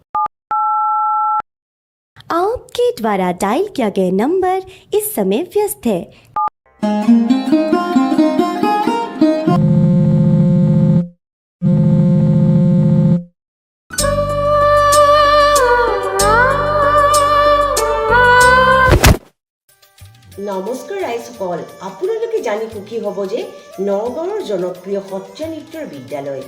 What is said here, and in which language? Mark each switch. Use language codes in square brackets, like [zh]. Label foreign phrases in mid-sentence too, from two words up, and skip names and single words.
[hi] आपके द्वारा डायल किया गया नंबर इस समय व्यस्त है [as] নমস্কাৰ ৰাইজসকল আপোনালোকে জানি সুখী হ'ব যে নগাঁৱৰ জনপ্ৰিয় সত্ৰীয়া নৃত্যৰ বিদ্যালয়